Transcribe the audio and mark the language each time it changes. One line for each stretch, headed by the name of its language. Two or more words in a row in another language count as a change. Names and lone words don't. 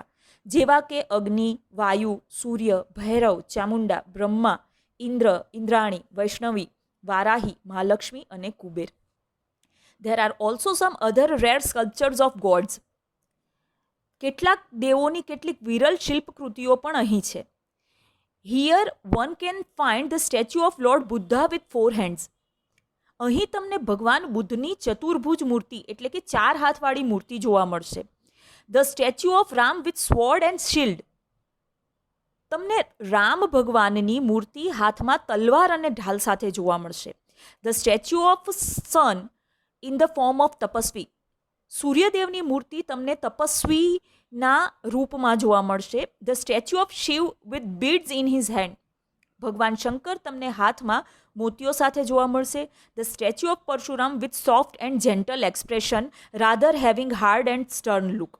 Gujarati: જેવા કે અગ્નિ, વાયુ, સૂર્ય, ભૈરવ, ચામુંડા, બ્રહ્મા, ઇન્દ્ર, ઇન્દ્રાણી, વૈષ્ણવી, વારાહી, મહાલક્ષ્મી અને કુબેર.
English: There are also some other rare sculptures of gods.
Gujarati: કેટલાક દેવોની કેટલીક વિરલ શિલ્પકૃતિઓ પણ અહીં છે.
English: Here one can find the statue of Lord Buddha with 4 hands.
Gujarati: અહીં તમને ભગવાન બુદ્ધની ચતુર્ભુજ મૂર્તિ એટલે કે 4 હાથવાળી મૂર્તિ જોવા મળશે.
English: The statue of Ram with sword and shield.
Gujarati: તમને રામ ભગવાનની મૂર્તિ હાથમાં તલવાર અને ઢાલ સાથે જોવા મળશે.
English: The statue of sun in the form of તપસ્વી.
Gujarati: સૂર્યદેવની મૂર્તિ તમને તપસ્વીના રૂપમાં જોવા મળશે.
English: The statue of Shiva with beads in his hand.
Gujarati: ભગવાન શંકર તમને હાથમાં મોતીઓ સાથે જોવા મળશે.
English: The statue of Parshuram with soft and gentle expression rather having hard and stern look.